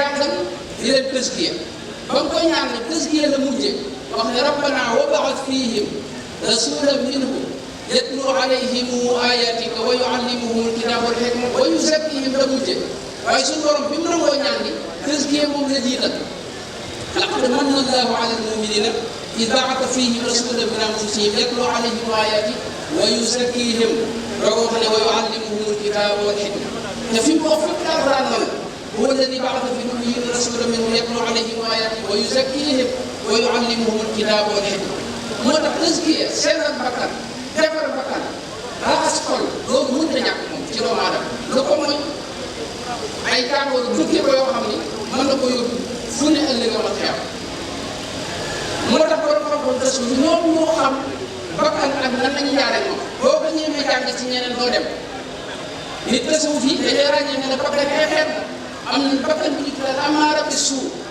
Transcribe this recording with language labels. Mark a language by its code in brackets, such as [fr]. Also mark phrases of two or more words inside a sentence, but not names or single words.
[wo] jàngal di leen tazkiya ba mu koy ñaan ne tazkiya la mujje wax ne [ar] ربنا وابعث فيهم رسولا منهم يتلو عليهم آياتك ويعلمهم الكتاب والحكمة و [wo] yuzakkihim la mujje waaye suñu borom bi mu nangoo ñaan gi tazkiya moom la jiital [ar] لقد من الله على المؤمنين [wo] إذ [ar] بعث فيهم رسولا من أنفسهم يتلو عليهم آياته ويزكيهم ويعلمهم الكتاب والحكمة ففي موافق القرآن هو الذي بعث في الأميين رسولا منهم يتلو عليهم آياته ويزكيهم ويعلمهم الكتاب والحكمة [wo] moo tax tazkiya sellal bakkan defar bakkan raxas xol loolu mënut a ñàkk moom ci doomu aadama lu ko mooy ay tàngoor dëkkee ko yoo xam ni mën na ko yóbbu fu ne ëllëg wala xeew moo tax borom xam-xam tasawuf ñoom ñoo xam bakkan ak nan lañu jaaree moom boo ko ñëwee jàng ci ñeneen doo dem nit tasawuf yi dañuy ràññee ne la bakkan ay xeet am na bakkan bi ñu tuddee amaara bi suu